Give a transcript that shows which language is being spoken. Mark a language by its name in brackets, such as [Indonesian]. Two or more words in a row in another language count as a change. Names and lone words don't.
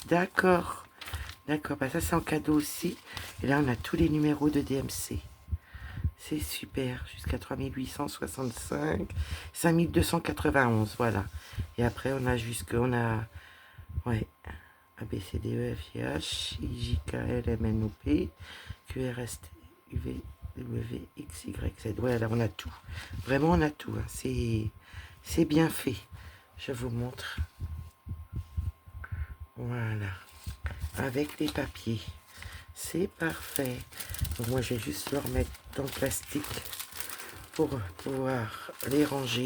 [French] D'accord. D'accord, bah ça c'est en cadeau aussi. Et là, on a tous les numéros de DMC. C'est super, jusqu'à 3865, 5291, voilà. Et après, on a ouais, A, B, C, D, E, F, G, H, I, J, K, L, M, N, O, P, Q, R, S, T, U, V, W, X, Y, Z. Voilà, on a tout. Vraiment, on a tout. Hein. C'est bien fait. Je vous montre. Voilà. Avec les papiers. C'est parfait. Donc moi, je vais juste le remettre dans le plastique pour pouvoir les ranger.